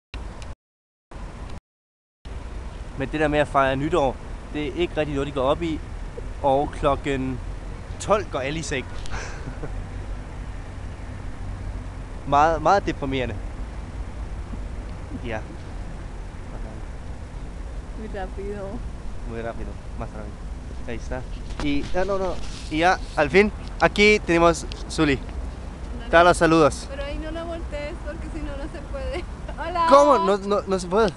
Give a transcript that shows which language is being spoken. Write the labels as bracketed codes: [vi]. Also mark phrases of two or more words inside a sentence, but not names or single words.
[da] Men det der med at fejre nytår, det er ikke rigtig noget, de går op i. Og klokken 12 går alle i seng. meget deprimerende. Ja. [es] Muy rápido. Muy rápido, más rápido. Ahí está. Y Y ya, al fin, aquí tenemos Suli. Da los saludos. Pero ahí no la voltees porque si no, no se puede. Hola. ¿Cómo? No se puede.